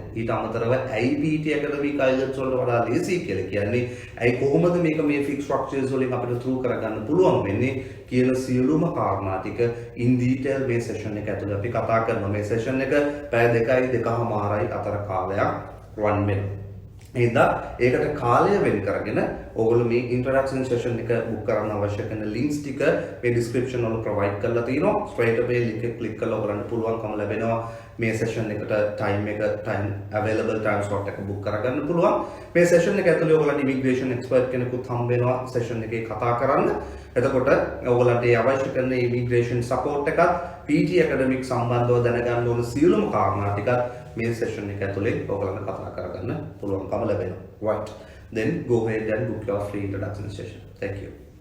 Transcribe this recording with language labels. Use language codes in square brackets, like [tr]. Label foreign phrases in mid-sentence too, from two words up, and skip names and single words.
[si] ඊට අමතරව ඇයි PTE academic IELTS වලට වඩා ලේසි කියලා කියන්නේ ඇයි කොහොමද මේක මේ [en] fixed structures [si] වලින් අපිට through කරගන්න පුළුවන් වෙන්නේ කියන සියලුම කාරණා ටික [en] in detail [si] මේ session එක ඇතුලේ අපි කතා කරනවා. මේ session එක පැය 2.5 අතර කාලයක් run වෙනවා. ඒකට කාලය වෙන් කරගෙන ඔයගොල්ලෝ මේ [en] introduction session [si] එක book කරන්න අවශ්‍ය කරන links ටික මේ description වල provide කරලා තියෙනවා. [en] straight away [si] link එක click කරලා ඔයගලන්ට පුළුවන්කම ලැබෙනවා මේ session එකට [en] time available time slot [si] එක book කරගන්න පුළුවන්. මේ session එක ඇතුලේ ඔයගලන්ට [en] immigration expert [si] කෙනෙකුත් හම්බ වෙනවා session එකේ කතා කරන්න. එතකොට ඔයගලන්ට ඒ අවශ්‍ය කරන [en] immigration support [si] එකත් PTE academic සම්බන්ධව දැනගන්න ඕන සියලුම කාරණා ටිකත් මේ session එක ඇතුලේ ඔයගලන්ට කතා කරගන්න පුළුවන්කම ලැබෙනවා. [en] right then go ahead and book your free introduction session. Thank you.